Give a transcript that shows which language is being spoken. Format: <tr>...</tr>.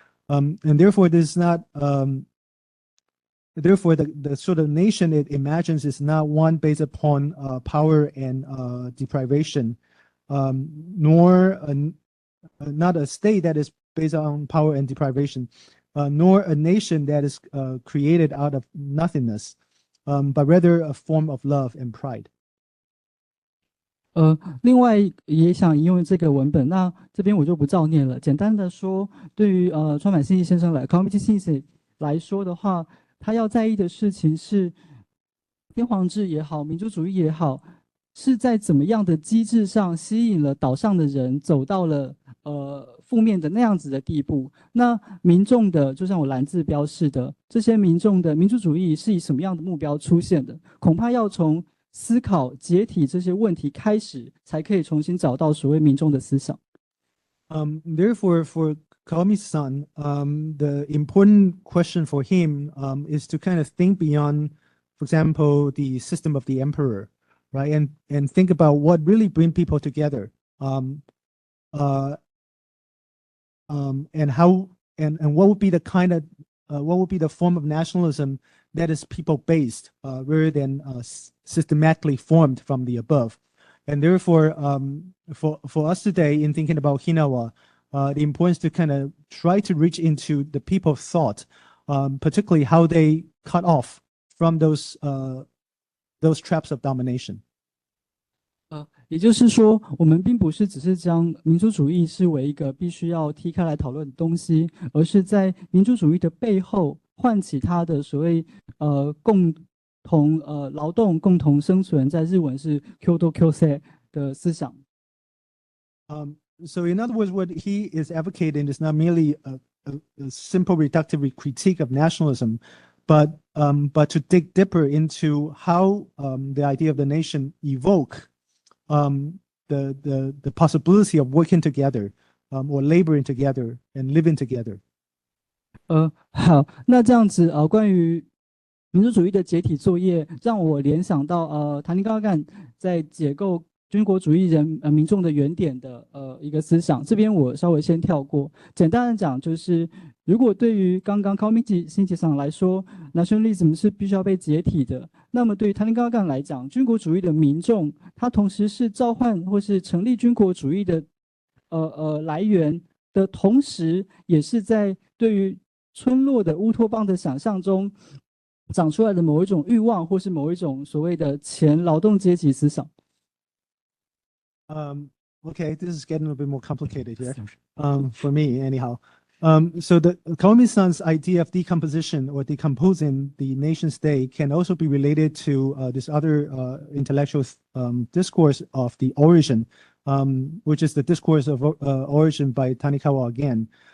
<en>And therefore, this is not, therefore, the sort of nation it imagines is not one based upon power and deprivation, nor not a state that is based on power and deprivation, nor a nation that is created out of nothingness. But rather a form of love and pride.</en> <zh>另外也想引用这个文本，那这边我就不照念了。简单的说，对于川满信先生来说的话，他要在意的事情是天皇制也好，民主主义也好，是在怎么样的机制上吸引了岛上的人走到了负面的那样子的地步。那民众的，就像我蓝字标示的，这些民众的民主主义是以什么样的目标出现的？恐怕要从思考解体这些问题开始，才可以重新找到所谓民众的思想。</zh> <en>Therefore, for Kawami's-san, the important question for him is to kind of think beyond, for example, the system of the emperor, right? And think about what really bring people together, and how and what would be the kind of what would be the form of nationalism that is people-based rather than systematically formed from the above. And therefore, for us today in thinking about Okinawa, the importance to kind of try to reach into the people's thought, particularly how they cut off from those traps of domination.</en> <zh>也就是说，我们并不是只是将民族主义视为一个必须要踢开来讨论的东西，而是在民族主义的背后唤起它的所谓共同劳动、共同生存，在日文是 Kyoto Kyosei 的思想。</zh> <en>So in other words, what he is advocating is not merely a simple reductive critique of nationalism, but to dig deeper into how the idea of the nation evoke the possibility of working together, or laboring together and living together.</en> <zh>好，那这样子关于民族主义的解体作业，让我联想到塔尼高干在解构军国主义民众的原点的一个思想。这边我稍微先跳过。简单的讲，就是如果对于刚刚Kawamichi新吉上来说 ，nationalism 是必须要被解体的，那么对于塔尼高干来讲，军国主义的民众，他同时是召唤或是成立军国主义的来源的同时，也是在对于村落的乌托邦的想象中长出来的某一种欲望，或是某一种所谓的前劳动阶级思想。</zh> <en>Okay, this is getting a bit more complicated here, for me anyhow. So the Kawami-san's idea of decomposition or decomposing the nation state can also be related to this other intellectual discourse of the origin, which is the discourse of origin by Tanikawa again.</en>